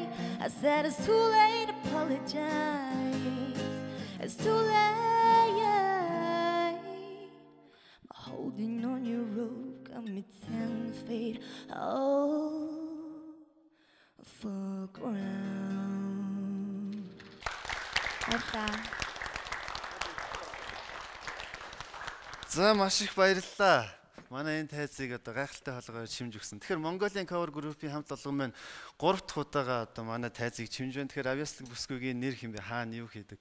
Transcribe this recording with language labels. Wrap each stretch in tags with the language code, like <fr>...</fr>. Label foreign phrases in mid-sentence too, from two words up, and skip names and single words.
<en>I said it's too late. Apologize. It's too late. Holding on your rope got me 10 feet off the ground.</en> <mn>За маш их баярлалаа. Манай энэ тайзыг одоо гайхалтай холгоор чимж өгсөн. Тэгэхээр Mongolian Cover Group-ийн хамт олон маань 3 дахь удаага одоо манай тайзыг чимж байна. Тэгэхээр Авьяаслаг бүсгүйгийн нэр хэмбэ хаана юу хийдэг?</mn>